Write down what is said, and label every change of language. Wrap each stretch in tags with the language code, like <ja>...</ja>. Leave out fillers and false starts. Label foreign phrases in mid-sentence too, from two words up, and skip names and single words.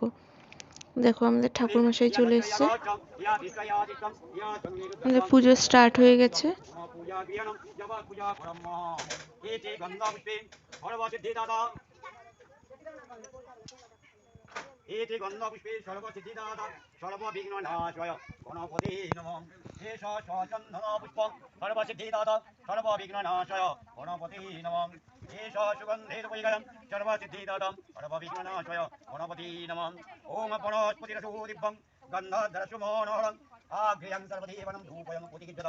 <bn>দেখো, আমাদের ঠাকুরমশাই চলে এসছে, আমাদের পুজো স্টার্ট হয়ে গেছে।</bn> <sa>এতে গন্ধপুষ্পে সর্বসিদ্ধিদাতা সর্ববিঘ্ননাশয় গণপতি নমঃ। এষ সচন্দন পুষ্পং সর্বসিদ্ধিদাতা সর্ববিঘ্ননাশয় গণপতি নমঃ। এষ সুগন্ধের পরিগণম সর্বসিদ্ধিদাতা সর্ববিঘ্ননাশয় গণপতি নমঃ। ওম বনস্পতিরসু দিব্যং গন্ধাধরসু মনোহরং আঘ্রিয়ং সর্বদেবানাং ধূপয়ং প্রতিগৃহ্যতাম।</sa>